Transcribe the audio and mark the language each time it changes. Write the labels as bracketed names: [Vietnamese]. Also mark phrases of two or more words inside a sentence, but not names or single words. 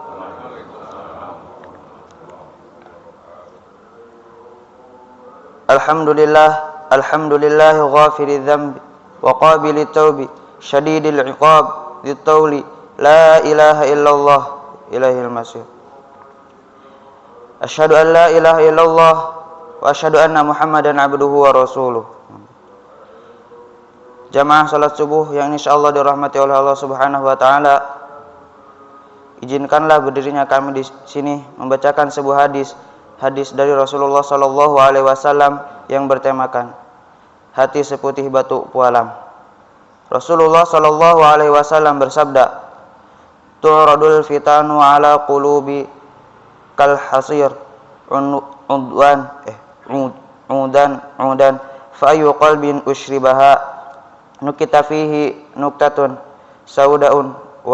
[Arabic] الحمد لله غافر الذنب وقابل التوب شديد العقاب ذي الطول لا إله إلا الله إله المسيح. أشهد أن لا إله إلا الله وأشهد أن محمدا عبده ورسوله. [Indonesian] Jamaah salat subuh yang insyaallah dirahmati oleh Allah [Arabic] سبحانه وتعالى. [Indonesian] Izinkanlah berdirinya kami di sini membacakan sebuah hadis dari Rasulullah [Arabic] صلى الله عليه وسلم [Indonesian] yang bertemakan hati seputih batu pualam. [Arabic] رسول الله صلى الله عليه وسلم bersabda, "تعرض الفتن على القلوب كالحصير عودا فأي قلب أشربها نكتت فيه نكتة سوداء و